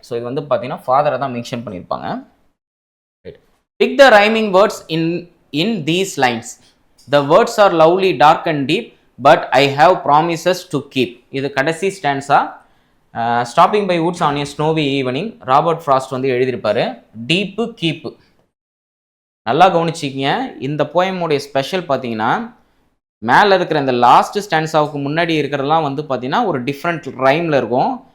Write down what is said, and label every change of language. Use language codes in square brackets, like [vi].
[ta] So இது வந்து பார்த்தீங்கன்னா ஃபாதரை தான் மென்ஷன் பண்ணியிருப்பாங்க. [en] Pick the rhyming words in these lines. The words are lovely, dark and deep, but I have promises to keep. [ta] இது கடைசி stanza. Stopping by woods on a snowy evening, Robert frost வந்து எழுதியிருப்பாரு. டீப்பு, கீப்பு. நல்லா கவனிச்சிக்கிங்க. இந்த போயமுடைய special பார்த்தீங்கன்னா மேலே இருக்கிற இந்த லாஸ்ட் ஸ்டான்ஸாவுக்கு முன்னாடி இருக்கிறதெல்லாம் வந்து பார்த்தீங்கன்னா ஒரு டிஃப்ரெண்ட் ரைமில் இருக்கும்.